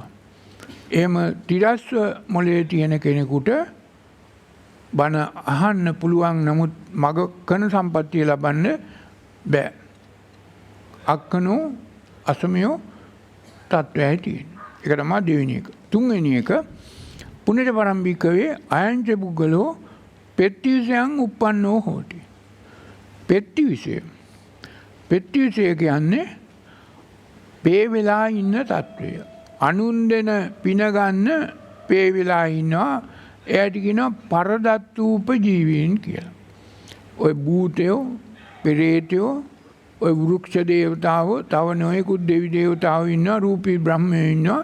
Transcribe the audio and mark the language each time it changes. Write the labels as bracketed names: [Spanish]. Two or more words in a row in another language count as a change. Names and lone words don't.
[Sinhala] එහෙම තිරස්ව මොළේ තියෙන කෙනෙකුට බණ අහන්න පුළුවන්, නමුත් මග කන සම්පත්තිය ලබන්න බෑ. [Pali] අක්කනෝ අසමයෝ [Sinhala] තත්වයයි තියෙන්නේ. ඒක තමයි දෙවෙනි එක. තුන්වෙනි එක [Pali] පුනිත පරම් භික්ඛවේ අයංච පුද්ගලෝ පෙට්ටිවිසයන් උප්පන්නෝ හෝති. [Sinhala] පෙට්ටිවිසය කියන්නේ පේ වෙලා ඉන්න තත්වය. අනුන් දෙන පින ගන්න පේ වෙලා ඉන්නවා. එයාට කියනවා [Pali] පරදත්තූප ජීවීන් [Sinhala] කියලා. ඔය භූතයෝ, පෙරේතයෝ, ඔය වෘක්ෂ දේවතාවෝ, තව නොයෙකුත් දෙවි දේවතාවෝ ඉන්නවා, රූපී බ්‍රහ්මයෝ ඉන්නවා.